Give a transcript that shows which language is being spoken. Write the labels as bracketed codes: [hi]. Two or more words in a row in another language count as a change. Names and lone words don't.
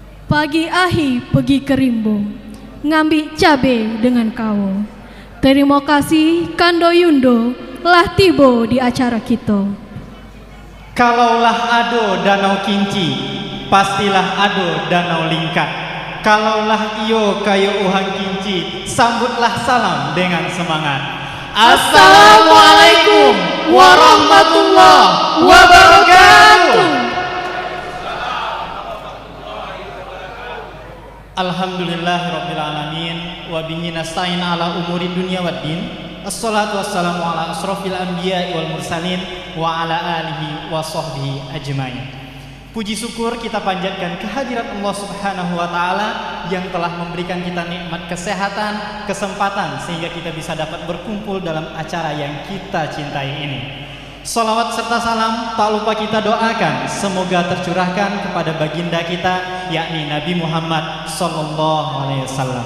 [min] Pagi ahi pergi ke Rimbo, ngambil cabe dengan kawo. Terima kasih Kando Yundo lah tibo di acara kita. Kalaulah ado danau Kinci, pastilah ado danau Lingkat. Kalaulah iyo kayo uhang Kinci, sambutlah salam dengan semangat. [ar] السلام عليكم ورحمة الله وبركاته. الحمد لله رب العالمين. وبه نستعين على أمور الدنيا والدين. والصلاة والسلام على أشرف الأنبياء والمرسلين وعلى آله وصحبه أجمعين. [id] Puji syukur kita panjatkan kehadirat Allah [ar] سبحانه وتعالى [id] yang telah memberikan kita nikmat kesehatan, kesempatan sehingga kita bisa dapat berkumpul dalam acara yang kita cintai ini. Salawat serta salam tak lupa kita doakan semoga tercurahkan kepada baginda kita yakni Nabi Muhammad [ar] صلى الله عليه وسلم.